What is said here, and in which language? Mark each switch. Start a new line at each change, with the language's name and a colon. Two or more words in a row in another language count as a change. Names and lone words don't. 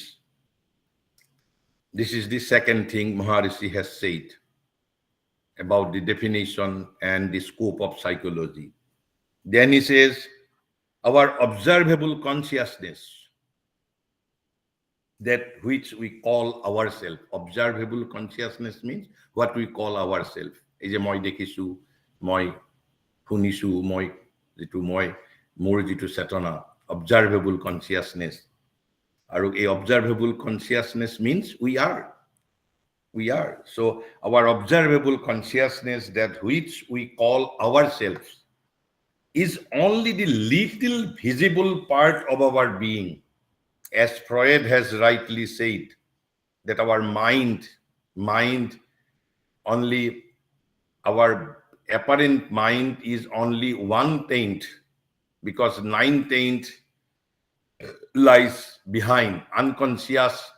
English: This is the second thing Maharishi has said about the definition and the scope of psychology. Then he says, our observable consciousness, that which we call ourselves. Observable consciousness means what we call ourselves.
Assamese: এই যে মই দেখিছো, মই শুনিছো, মোৰ যিটো চেতনা,
English: observable consciousness.
Assamese: আৰু এই
English: observable consciousness means we are. So our observable consciousness, that which we call ourselves, is only the little visible part of our being. As Freud has rightly said, that our mind, only our apparent mind is only 1/10, because 9/10 lies behind unconscious.